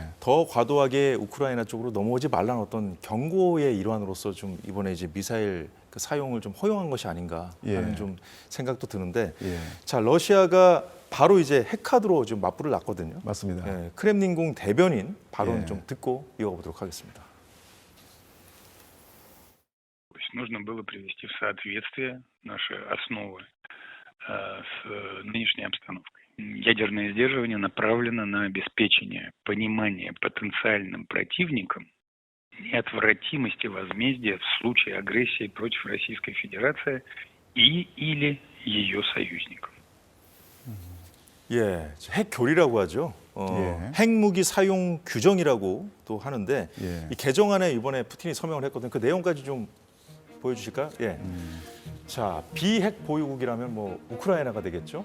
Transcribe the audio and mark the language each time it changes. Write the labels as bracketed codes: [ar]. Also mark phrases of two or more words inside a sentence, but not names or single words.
[ko] 더 과도하게 우크라이나 쪽으로 넘어오지 말라는 어떤 경고의 일환으로서 좀 이번에 이제 미사일 그 사용을 좀 허용한 것이 아닌가 하는 예. 좀 생각도 드는데 예. 자, 러시아가 바로 이제 핵카드로 지금 맞불을 놨거든요. 맞습니다. 예, 크렘린궁 대변인 발언 예. 좀 듣고 이어가보도록 하겠습니다. [ru] Нужно было привести в соответствие наши основы с нынешней обстановкой. Ядерное сдерживание направлено на обеспечение понимания потенциальным противникам неотвратимости возмездия в случае агрессии против Российской Федерации или ее союзников. [ko] 예, 핵 교리라고 하죠. 예. 핵무기 사용 규정이라고 또 하는데 예. 이 개정안에 이번에 푸틴이 서명을 했거든요. 그 내용까지 좀 보여주실까요? 예. 자, 비핵 보유국이라면 뭐 우크라이나가 되겠죠.